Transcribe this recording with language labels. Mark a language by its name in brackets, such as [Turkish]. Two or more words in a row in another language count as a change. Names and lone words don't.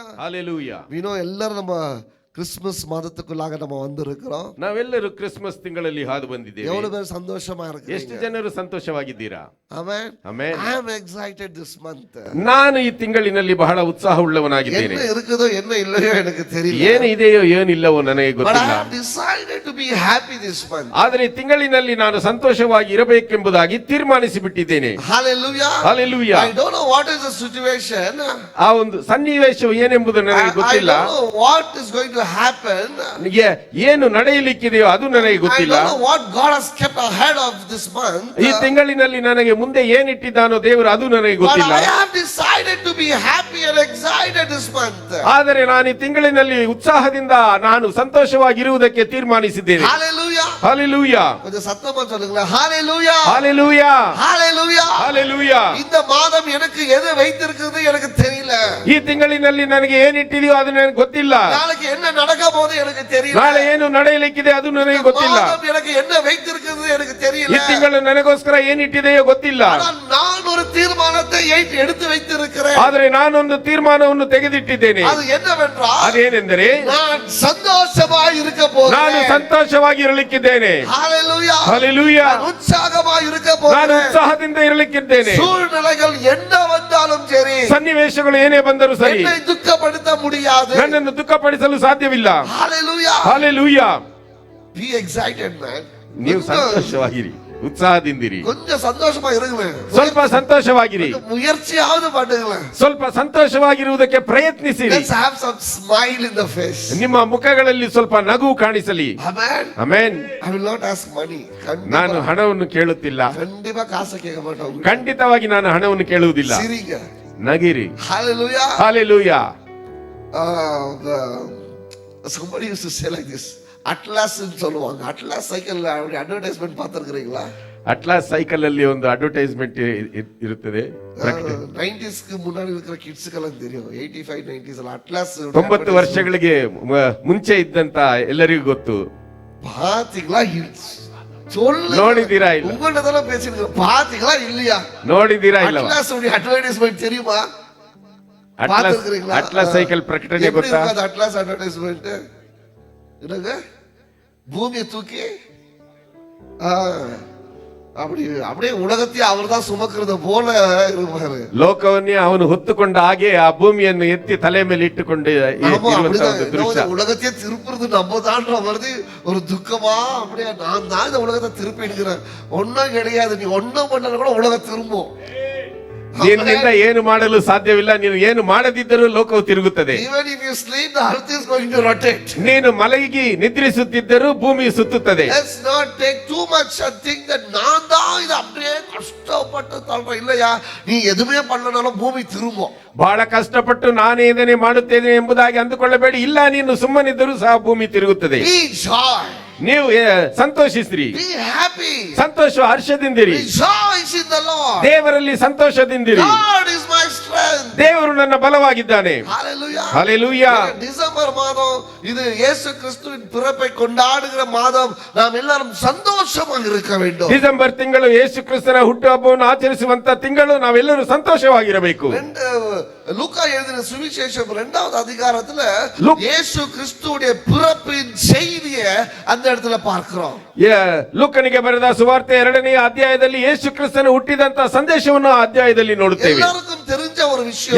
[English] ஹalleluya. We know [Tamil] எல்லாரும் நம்ம கிறிஸ்மஸ் மாதத்துக்குள்ளாக நம்ம வந்திருக்கிறோம். [Kannada] ನಾವೆಲ್ಲರೂ ಕ್ರಿಸ್ಮಸ್ ತಿಂಗಳಲ್ಲಿ ಹಾದು ಬಂದಿದ್ದೇವೆ. [Tamil] எவ்வளவு பேர் சந்தோஷமா இருக்கீங்க? [Kannada] ಎಷ್ಟು ಜನರು ಸಂತೋಷವಾಗಿದ್ದೀರಾ? [English] Amen. Amen. I am excited this month. [Kannada] ನಾನು ಈ ತಿಂಗಳಿನಲ್ಲಿ ಬಹಳ ಉತ್ಸಾಹವುಳ್ಳವನಾಗಿದ್ದೇನೆ. [Tamil] என்ன இருக்குதோ என்ன இல்லையೋ எனக்கு தெரியல. [Kannada] ಏನು ಇದೆಯೋ ಏನಿಲ್ಲವೋ ನನಗೆ [English] But I [Kannada] ಗೊತ್ತಿಲ್ಲ. [English] have decided to be happy this month. [Kannada] ಆದರೆ ಈ ತಿಂಗಳಿನಲ್ಲಿ ನಾನು ಸಂತೋಷವಾಗಿ ಇರಬೇಕೆಂಬುದಾಗಿ ತೀರ್ಮಾನಿಸಿ ಬಿಟ್ಟಿದ್ದೇನೆ. [English] Hallelujah. Hallelujah. I don't know what is the situation. [Kannada] ಆ ಒಂದು ಸನ್ನಿವೇಶವು ಏನೆಂಬುದು ನನಗೆ ಗೊತ್ತಿಲ್ಲ. [English] I don't know what is going to happen. [Kannada] ಏನು ನಡೆಯಲಿಕ್ಕಿದೆಯೋ ಅದು ನನಗೆ [English] I [Kannada] ಗೊತ್ತಿಲ್ಲ. [English] don't know what God has kept ahead of this month. [Kannada] ಈ ತಿಂಗಳಿನಲ್ಲಿ ನನಗೆ ಮುಂದೆ ಏನಿಟ್ಟಿದ್ದಾನೋ ದೇವರು ಅದು ನನಗೆ [English] But [Kannada] ಗೊತ್ತಿಲ್ಲ. [English] I have decided to be happy and excited this month. [Kannada] ಆದರೆ ನಾನು ಈ ತಿಂಗಳಿನಲ್ಲಿ ಉತ್ಸಾಹದಿಂದ ನಾನು ಸಂತೋಷವಾಗಿರುವುದಕ್ಕೆ ತೀರ್ಮಾನಿಸಿದ್ದೇನೆ. [English] Hallelujah. Hallelujah. [Tamil] கொஞ்சம் சத்தமா சொல்லுங்களேன். Hallelujah. [English] Hallelujah. Hallelujah. Hallelujah. [Tamil] இந்த மாதம் எனக்கு எது வைத்திருக்கிறது எனக்கு தெரியல. [Kannada] ಈ ತಿಂಗಳಿನಲ್ಲಿ ನನಗೆ ಏನಿಟ್ಟಿದೆಯೋ ಅದು ನನಗೆ ಗೊತ್ತಿಲ್ಲ. [Tamil] நாளைக்கு என்ன நடக்க போகுது எனக்கு தெரியல. [Kannada] ನಾಳೆ ಏನು ನಡೆಯಲಿಕ್ಕಿದೆ ಅದು ನನಗೆ ಗೊತ್ತಿಲ್ಲ. [Tamil] மாதம் எனக்கு என்ன வைத்திருக்கிறது எனக்கு தெரியல. [Kannada] ಈ ತಿಂಗಳು ನನಗೋಸ್ಕರ ಏನಿಟ್ಟಿದೆಯೋ ಗೊತ್ತಿಲ್ಲ. [Tamil] நான் ஒரு தீர்மானத்தை எடுத்து வைத்திருக்கிறேன். [Kannada] ಆದರೆ ನಾನೊಂದು ತೀರ್ಮಾನವನ್ನು ತೆಗೆದಿಟ್ಟಿದ್ದೇನೆ. [Tamil] அது என்னவென்றால் [Kannada] ಅದೇನೆಂದರೆ [Tamil] நான் சந்தோஷமாய் இருக்க போகிறேன். [Kannada] ನಾನು ಸಂತೋಷವಾಗಿ ಇರಲಿಕ್ಕಿದ್ದೇನೆ. [English] ஹalleluya. Hallelujah. [Tamil] நான் உற்சாகமாய் இருக்க [Kannada] ನಾನು [Tamil] போகிறேன். [Kannada] ಉತ್ಸಾಹದಿಂದ ಇರಲಿಕ್ಕಿದ್ದೇನೆ. [Tamil] சூழ்நிலைகள் என்ன வந்தாலும் சரி, [Kannada] ಸನ್ನಿವೇಶಗಳು ಏನೇ ಬಂದರೂ ಸರಿ, [Tamil] என்னை துக்கப்படுத்த முடியாது. [Kannada] ನನ್ನನ್ನು ದುಃಖಪಡಿಸಲು ಸಾಧ್ಯವಿಲ್ಲ. [English] Hallelujah. Hallelujah. Be excited man. [Kannada] ನೀವು ಸಂತೋಷವಾಗಿರಿ, ಉತ್ಸಾಹದಿಂದಿರಿ. [Tamil] கொஞ்சம் சந்தோஷமா இருங்களேன். [Kannada] ಸ್ವಲ್ಪ ಸಂತೋಷವಾಗಿರಿ, [Tamil] முயற்சியாவது பண்ணுங்களேன். [Kannada] ಸ್ವಲ್ಪ ಸಂತೋಷವಾಗಿರುವುದಕ್ಕೆ ಪ್ರಯತ್ನಿಸಿರಿ. [English] Let's have some smile in the face. [Kannada] ನಿಮ್ಮ ಮುಖಗಳಲ್ಲಿ ಸ್ವಲ್ಪ ನಗು ಕಾಣಿಸಲಿ. [English] Amen. [Kannada] ಆಮೆನ್. [English] I will not ask money. [Kannada] ನಾನು ಹಣವನ್ನು ಕೇಳುತ್ತಿಲ್ಲ. [Tamil] கண்டிப்பா காசು கேட்க மாட்டோம். [Kannada] ಖಂಡಿತವಾಗಿ ನಾನು ಹಣವನ್ನು ಕೇಳುವುದಿಲ್ಲ. [Tamil] சிரிங்க. [Kannada] ನಗಿರಿ. [English] Hallelujah. Hallelujah. Somebody used to say like this. [Tamil] Atlas ன்னு சொல்லுவாங்க. அட்லாஸ் சைக்கிள் அட்வர்டைஸ்மென்ட் பார்த்திருக்கீங்களா? [Kannada] ಅಟ್ಲಾಸ್ ಸೈಕಲ್ ಅಲ್ಲಿ ಒಂದು ಅಡ್ವರ್ಟೈಸ್ಮೆಂಟ್ ಇರುತ್ತದೆ. [Tamil] 90s க்கு முன்னாடி இருக்கிற கிட்ஸ்க்கெல்லாம் தெரியும். [Kannada] 85 90s ಅಲ್ಲಿ அட்லாஸ் 90 ವರ್ಷಗಳಿಗೆ ಮುಂಚೆ ಇದ್ದಂತ ಎಲ್ಲರಿಗೂ ಗೊತ್ತು. [Tamil] பாத்தீங்களா? சொல்லுங்க. [Kannada] ನೋಡಿದೀರಾ ಇಲ್ಲ? [Tamil] உங்கள்ட்ட தான பேசிருக்கேன். பாத்தீங்களா இல்லையா? [Kannada] ನೋಡಿದೀರಾ ಇಲ್ಲ? [Tamil] அட்லாஸ் உடைய அட்வர்டைஸ்மென்ட் தெரியுமா? [Kannada] ಅಟ್ಲಾಸ್ ಸೈಕಲ್ ಪ್ರಕಟಣೆ ಗೊತ್ತಾ? [Tamil] அட்லாஸ் அட்வர்டைஸ்மென்ட் என்னங்க? பூமியை தூக்கி அப்படியே உலகத்தையே அவர்தான் சுமக்கிறது போல இருப்பாரு. ಲೋಕವನ್ನೇ ಅವನು ಹೊತ್ತುಕೊಂಡ ಹಾಗೆ ಆ ಭೂಮಿಯನ್ನು ಎತ್ತಿ ತಲೆ ಮೇಲೆ ಇಟ್ಟುಕೊಂಡು ಇರುವಂತಹ ಒಂದು ದೃಶ್ಯ. உலகத்தையே திருப்புறது நம்ம தான்ற மாதிரி ஒரு துக்கமா அப்படியே நான் தான் இந்த உலகத்தை திருப்பி எடுக்கிறேன். ஒன்னும் கிடையாது. நீ ஒன்னும் பண்ணல கூட உலகம் திரும்பும். [Kannada] ನಿನ್ನಿಂದ ಏನು ಮಾಡಲು ಸಾಧ್ಯವಿಲ್ಲ. ನೀನು ಏನು ಮಾಡದಿದ್ದರೂ ಲೋಕವು ತಿರುಗುತ್ತದೆ. [English] Even if you sleep, the earth is going to rotate. [Kannada] ನೀನು ಮಲಗಿ ನಿದ್ರಿಸುತ್ತಿದ್ದರೂ ಭೂಮಿ ಸುತ್ತುತ್ತದೆ. [English] Let's not take too much and think that [Tamil] நான் தான் இது அப்படியே கஷ்டப்பட்டு தள்ளுறேன். இல்லையா, நீ எதுவுமே பண்ணனாலும் பூமி திரும்பும். [Kannada] ಬಹಳ ಕಷ್ಟಪಟ್ಟು ನಾನೇ ಇದನ್ನೇ ಮಾಡುತ್ತೇನೆ ಎಂಬುದಾಗಿ ಅಂದುಕೊಳ್ಳಬೇಡಿ. ಇಲ್ಲ, ನೀನು ಸುಮ್ಮನಿದ್ದರೂ ಸಹ ಭೂಮಿ ತಿರುಗುತ್ತದೆ. [English] Be joy. [Kannada] ನೀವು ಸಂತೋಷಿಸ್ರಿ. [English] Be happy. [Kannada] ಸಂತೋಷ ಹರ್ಷದಿಂದಿರಿ. [English] Rejoice in the Lord. [Kannada] ದೇವರಲ್ಲಿ ಸಂತೋಷದಿಂದಿರಿ. [English] God is my strength. [Kannada] ದೇವರು ನನ್ನ ಬಲವಾಗಿದ್ದಾನೆ. [English] Hallelujah. Hallelujah. [Tamil] டிசம்பர் மாதம் இது இயேசு கிறிஸ்துவின் பிறப்பை கொண்டாடுகிற மாதம். நாம் எல்லாரும் சந்தோஷமாக இருக்க வேண்டும். [Kannada] ಡಿಸೆಂಬರ್ ತಿಂಗಳು ಯೇಸು ಕ್ರಿಸ್ತನ ಹುಟ್ಟುಹಬ್ಬವನ್ನು ಆಚರಿಸುವಂತ ತಿಂಗಳು. ನಾವೆಲ್ಲರೂ ಸಂತೋಷವಾಗಿರಬೇಕು. [Tamil] லூக்கா எழுதின சுவிசேஷம் 2வது அதிகாரத்துல இயேசு கிறிஸ்துவுடைய பிறப்பின் செய்தியை அந்த இடத்துல பார்க்கிறோம். [Kannada] ಲೂಕನಿಗೆ ಬರೆದ ಸುವಾರ್ತೆ 2ನೇ ಅಧ್ಯಾಯದಲ್ಲಿ ಯೇಸು ಕ್ರಿಸ್ತನ ಹುಟ್ಟಿದಂತ ಸಂದೇಶವನ್ನು ಆ ಅಧ್ಯಾಯದಲ್ಲಿ ನೋಡುತ್ತೇವೆ. [Tamil] ಎಲ್ಲರಿಗೂ தெரிஞ்ச ஒரு விஷயம்,